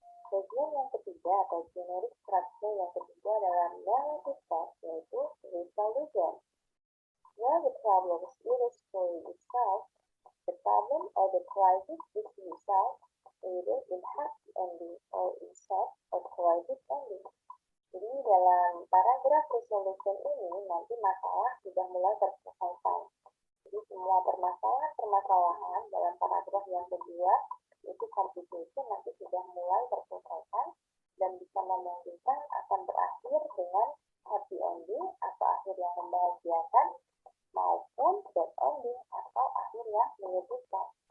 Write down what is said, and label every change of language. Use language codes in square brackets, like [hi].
[id] Bagian yang ketiga atau generic structure yang ketiga dalam narrative text yaitu resolution. [en] Where the problem is illustrated itself, the problem or the crisis is resolved either in happy ending or in sad or crisis ending. [id] Jadi dalam paragraf resolution ini nanti masalah sudah mulai terselesaikan. Jadi semua permasalahan dalam paragraf yang kedua itu complication nanti sudah mulai terselesaikan dan bisa memungkinkan akan berakhir dengan happy ending atau akhir yang membahagiakan maupun bad ending atau akhir yang menyedihkan.